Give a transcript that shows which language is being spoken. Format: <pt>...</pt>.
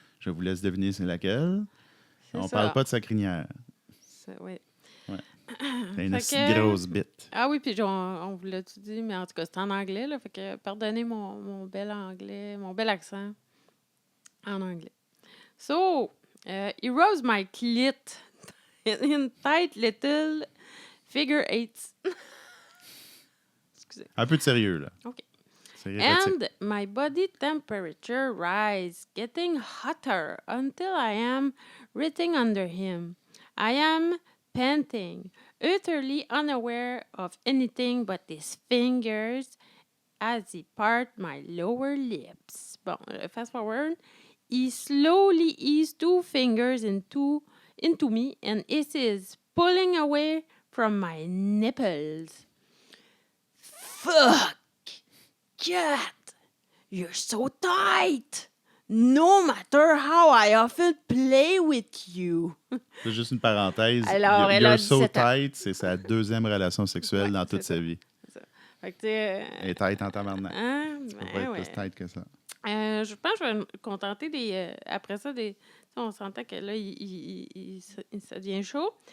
<fr>Je vous laisse deviner c'est laquelle. On parle pas de sa crinière. Oui. Ouais. C'est une petite grosse bite. Ah oui, puis on vous l'a-tu dit, mais en tout cas, c'est en anglais, là. Fait que pardonnez mon bel anglais, mon bel accent en anglais.</fr> <en>So, he rose my clit in tight little figure eights.</en> <fr>Excusez. Un peu de sérieux, là. OK.</fr> <en>And my body temperature rise, getting hotter until I am writhing under him. I am panting, utterly unaware of anything but his fingers as he part my lower lips.</en> <fr>Bon,</fr> <en>fast forward. He slowly eased 2 fingers into me and is pulling away from my nipples. Fuck! Cat! You're so tight! No matter how I often play with you.</en> <fr>C'est juste une parenthèse. Alors,</fr> <en>You're so tight,</en> <fr>c'est sa 2e relation sexuelle dans toute sa vie. C'est ça. Fait que, elle est tight en tabarnak. Tu peux pas être plus tight que ça. Je pense que je vais me contenter des... après ça, on s'entend que là, ça devient chaud.</fr>